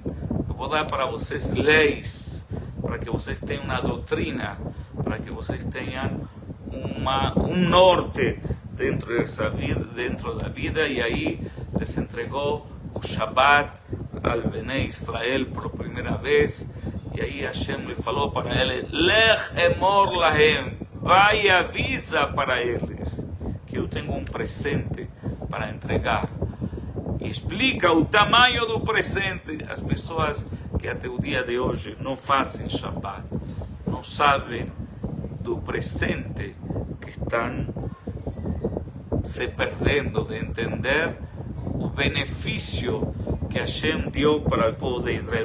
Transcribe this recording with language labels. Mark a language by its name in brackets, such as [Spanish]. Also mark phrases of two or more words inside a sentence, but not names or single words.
[Portuguese] Eu vou dar para vocês leis, para que vocês tenham uma doutrina, para que vocês tenham norte dentro dessa vida, dentro da vida, e aí les entregou o Shabbat al Bnei Israel por primeira vez, e aí Hashem lhe falou para ele, [Hebrew] לך אמור להם, [Portuguese] vai e avisa para eles que eu tenho um presente para entregar. E explica o tamanho do presente. As pessoas que até o dia de hoje não fazem Shabbat, não sabem do presente que estão se perdendo de entender o benefício que Hashem dio para o povo de Israel.